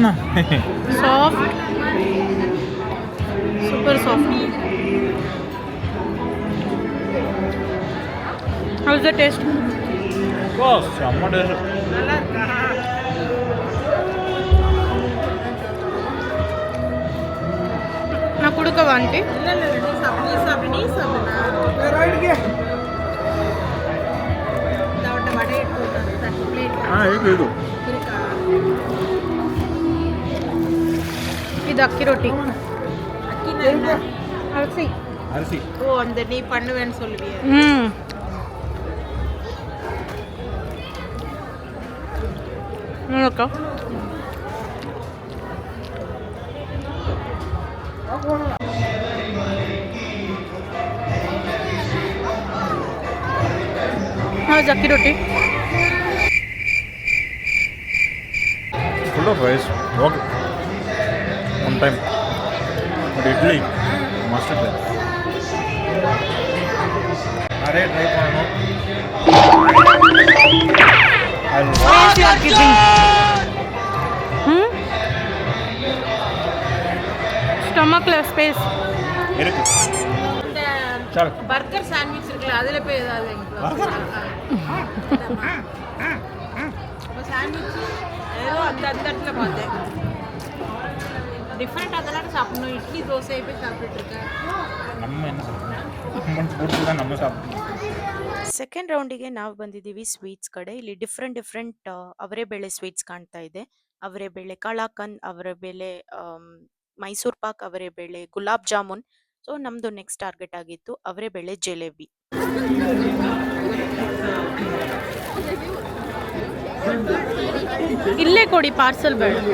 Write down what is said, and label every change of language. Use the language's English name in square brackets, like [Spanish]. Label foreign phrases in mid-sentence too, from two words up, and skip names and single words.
[English] Soft, super soft. How's the taste? [Kannada] ನಾ ಕುಡುಕವ ಆಂಟಿ? [Tamil] இது அக்கி ரொட்டி. அரிசி அரிசி. ஓ, அந்த நீ பண்ணுவேன்னு சொல்லுவியே. [Kannada] ನೋಡಕ್ಕ, ಹೌದು ಅಕ್ಕಿ ರೊಟ್ಟಿ. [English] Full of rice, okay, one time. [Kannada] ಬಟ್ ಇಡ್ಲಿ ಮಸ್ಟ್ ಇದೆ. [Tamil] நிறைய ட்ரை பண்ணணும். [English] Space you are keeping. Stomachless space. [Tamil] இருக்கு இந்த சார். பர்கர் சாண்ட்விச் இருக்குல்ல அதில் போய் ஏதாவது சாண்ட்விச் ஏதோ அந்த அந்த இடத்துல பார்த்தேன். டிஃப்ரெண்ட் அதெல்லாம் சாப்பிடணும். இட்லி தோசையை போய் சாப்பிட்டுட்டு இருக்கேன். நம்ம என்ன சாப்பிடணும், நம்ம ஃபுட்டு தான் நம்ம சாப்பிடணும். [Kannada] ಸೆಕೆಂಡ್ ರೌಂಡಿಗೆ ನಾವು ಬಂದಿದ್ದೀವಿ ಸ್ವೀಟ್ಸ್ ಕಡೆ. ಇಲ್ಲಿ ಡಿಫ್ರೆಂಟ್ ಅವರೆಬೇಳೆ ಸ್ವೀಟ್ಸ್ ಕಾಣ್ತಾ ಇದೆ. ಅವರೆಬೇಳೆ ಕಲಾಕಂದ್, ಅವರೆಬೇಳೆ ಮೈಸೂರ್ ಪಾಕ್, ಅವರೆಬೇಳೆ ಗುಲಾಬ್ ಜಾಮೂನ್. ಸೊ ನಮ್ದು [English] next target [Kannada] ಆಗಿತ್ತು ಅವರೆಬೇಳೆ ಜಿಲೇಬಿ. ಇಲ್ಲೇ ಕೊಡಿ ಪಾರ್ಸಲ್ ಬೇಡ.